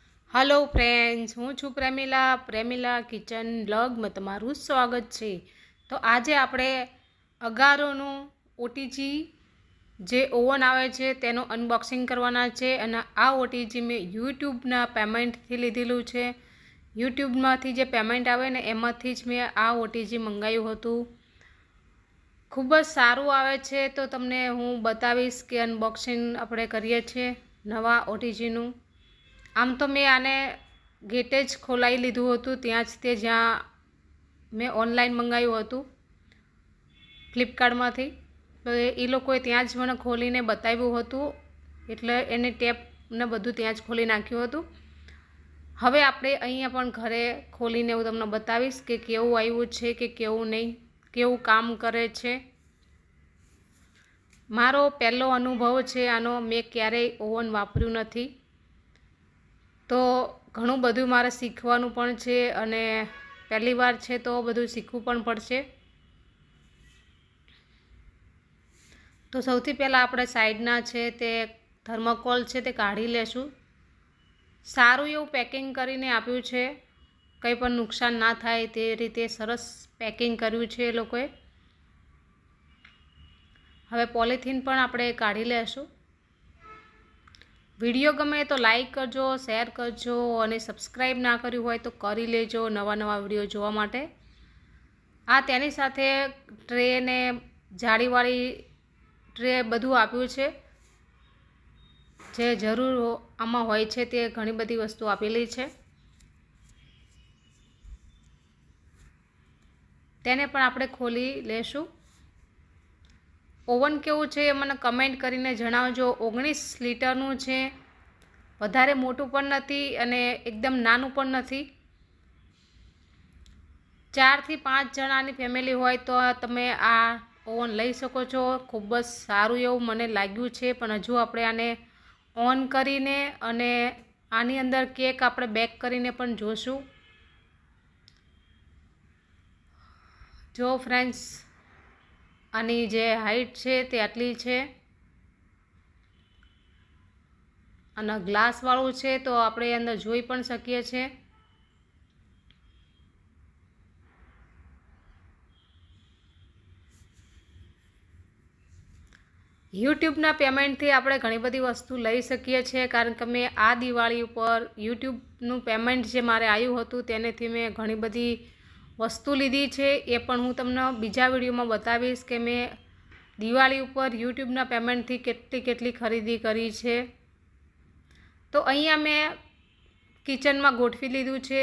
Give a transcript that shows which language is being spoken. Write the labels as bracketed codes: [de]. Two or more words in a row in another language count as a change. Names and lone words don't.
[en] Hello friends, [gu] હૂં છૂ પ્રેમિલા કિચન બ્લોગ મેં તમારૂ સ્વાગત હૈ। તો આજ આપણે અગારોનુ ઓટીજી જે ઓવન આવે છે તેનો અનબોક્સિંગ કરવાના છે અને આ ઓટીજી મેં યૂટ્યૂબના પેમેન્ટ થી લીધેલૂ છે। યૂટ્યૂબમાંથી જે પેમેન્ટ આવે ને એમાંથી જ મૈં આ ઓટીજી મંગાવ્યું હતું। ખૂબ જ સારૂં આવે છે। તો તમને હૂં બતાવીશ કે અનબોક્સિંગ આપણે કરીએ છીએ નવા ઓટીજીનું। આમ તો મૈં આને ગેટે જ ખોલાઈ લીધું હતું ત્યાં જ તે જ્યાં મૈં ઓનલાઇન મંગાવ્યું હતું ફ્લિપકાર્ટમાંથી। તો એ લોકોએ ત્યાં જ મને ખોલીને બતાવ્યું હતું એટલે એની ટેપ ને બધું ત્યાં જ ખોલી નાખ્યું હતું। હવે આપણે અહીંયા પણ ઘરે ખોલીને હું તમને બતાવીશ કે કેવું આવ્યું છે કે કેવું નહીં, કેવું કામ કરે છે। મારો પહેલો અનુભવ છે આનો, મૈં ક્યારેય ઓવન વાપર્યું નથી। તો ઘણું બધું મારે શીખવાનું પણ છે અને પહલી વાર છે તો બધું શીખવું પણ પડશે। તો સૌથી પહલા આપણે સાઇડના છે તે થર્મોકોલ છે તે કાઢી લેશું। સારું એવું પેકિંગ કરીને આપ્યું છે, કંઈ પણ નુકસાન ના થાય તે રીતે સરસ પેકિંગ કર્યું છે એ લોકોએ। હવે પોલિથીન પણ આપણે કાઢી લેશું। વિડિયો ગમે તો લાઇક કરજો, શેર કરજો ઔર સબ્સક્રાઇબ ના કર્યું હોય તો કરી લેજો નવા નવા વિડિયો જોવા માટે। આ તેની સાથે ટ્રે ને જાળીવાળી ટ્રે બધું આપ્યું છે જે જરૂર આમાં હોય છે તે ઘણી બધી વસ્તુ આપેલી છે। તેને પણ આપણે ખોલી લેશું। ઓવન કેવું છે મને કમેન્ટ કરીને જણાવજો। 19 લીટરનું છે, વધારે મોટું પણ નથી અને એકદમ નાનું પણ નથી। 4 થી 5 જણાની ફેમિલી હોય તો તમે આ ઓવન લઈ શકો છો। ખૂબ જ સારું એવું મને લાગ્યું છે। પણ હજૂ આપણે આને ઓન કરીને અને આની અંદર કેક આપણે બેક કરીને પણ જોશું। જો ફ્રેન્ડ્સ આની જે હાઇટ છે તે આટલી છે અને ગ્લાસ વાળું છે તો આપણે અંદર જોઈ પણ શકીએ છે। યૂટ્યૂબના પેમેન્ટથી આપણે ઘણી બધી વસ્તુ લઈ શકીએ છે, કારણ કે મૈં આ દિવાળી ઉપર યૂટ્યૂબનું પેમેન્ટ જે મારે આવ્યું હતું તેનેથી મૈં ઘણી બધી વસ્તુ લીધી છે। એ પણ હૂં તમને બીજા વિડિયોમાં બતાવીશ કે મૈં દિવાળી ઉપર યૂટ્યૂબના પેમેન્ટથી કેટલી કેટલી ખરીદી કરી છે। તો અહીંયા મૈં કિચનમાં ગોઠવી લીધું છે।